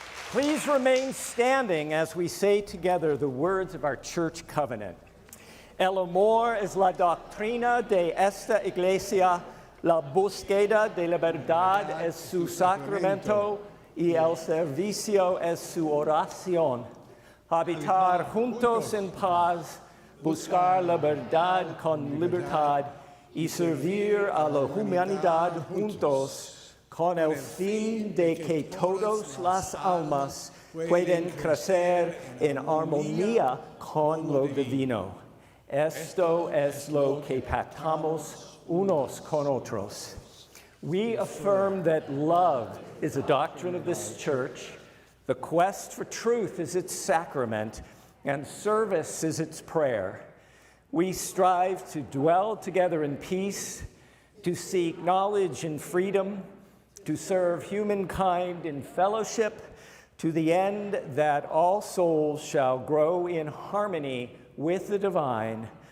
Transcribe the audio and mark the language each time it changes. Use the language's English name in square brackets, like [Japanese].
[English] Please remain standing as we say together the words of our church covenant. [Spanish] El amor es la doctrina de esta iglesia, la búsqueda de la verdad es su sacramento y el servicio es su oración. Habitar juntos en paz, buscar la verdad con libertad y servir a la humanidad juntos, con el fin de que todas las almas puedan crecer en armonía con lo divino. Esto es lo que pactamos unos con otros. [English] We affirm that love is a doctrine of this church, the quest for truth is its sacrament, and service is its prayer. We strive to dwell together in peace, to seek knowledge and freedom, to serve humankind in fellowship, to the end that all souls shall grow in harmony with the divine.